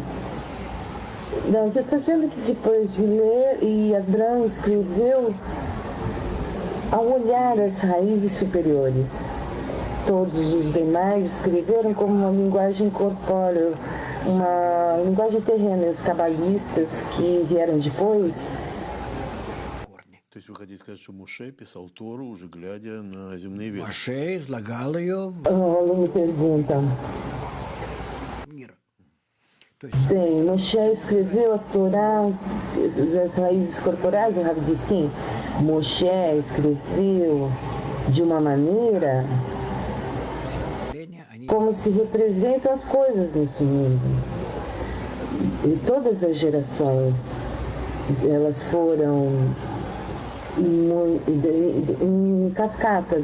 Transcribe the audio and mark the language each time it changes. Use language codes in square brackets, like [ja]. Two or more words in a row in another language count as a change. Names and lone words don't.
[pt] Não, eu estou dizendo que depois de ler, e Abraão escreveu ao olhar as raízes superiores. Todos os demais escreveram como uma linguagem corpórea, uma linguagem terrena. E os cabalistas que vieram depois... [ru] То есть вы хотите сказать, что Моше писал Тору, уже глядя на земные вещи? Моше излагал ее [pt] Aluno pergunta. [ru] в мир. То есть [pt] Bem, Moshe escreveu a Torá das raízes corporais, o Rabi diz sim. Moshe escreveu de uma maneira [ru] они [pt] como se representam as coisas nesse mundo. E todas as gerações, elas foram em cascata.